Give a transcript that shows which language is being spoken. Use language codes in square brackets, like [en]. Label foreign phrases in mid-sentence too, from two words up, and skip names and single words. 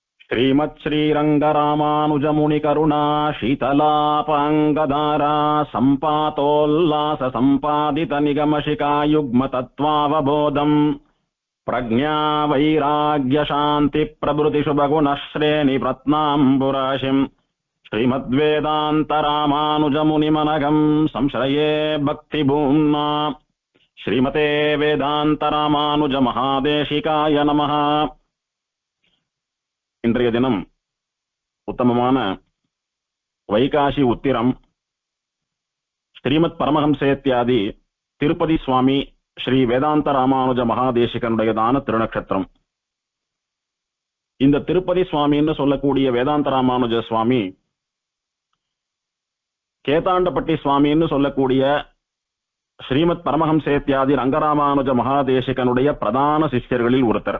[sa] श्रीमच्छ्रीरङ्गरामानुजमुनिकरुणा शीतलापाङ्गदारा सम्पातोल्लास सम्पादितनिगमशिकायुग्मतत्त्वावबोधम् प्रज्ञा वैराग्यशान्तिप्रभृतिशुभगुणश्रेणिप्रत्नाम्बुराशिम् श्रीमद्वेदान्तरामानुजमुनिमनघम् संश्रये भक्तिभूम्ना श्रीमते वेदान्तरामानुजमहादेशिकाय नमः। [ta] இன்றைய தினம் உத்தமமான வைகாசி உத்திரம் ஸ்ரீமத் பரமஹம்சேத்யாதி திருப்பதி சுவாமி ஸ்ரீ வேதாந்த ராமானுஜ மகாதேசிகனுடையதான திருநக்ஷத்திரம். இந்த திருப்பதி சுவாமின்னு சொல்லக்கூடிய வேதாந்த ராமானுஜ சுவாமி கேதாண்டப்பட்டி சுவாமின்னு சொல்லக்கூடிய ஸ்ரீமத் பரமஹம்சேத்யாதி ரங்கராமானுஜ மகாதேசிகனுடைய பிரதான சிஷ்யர்களில் ஒருத்தர்.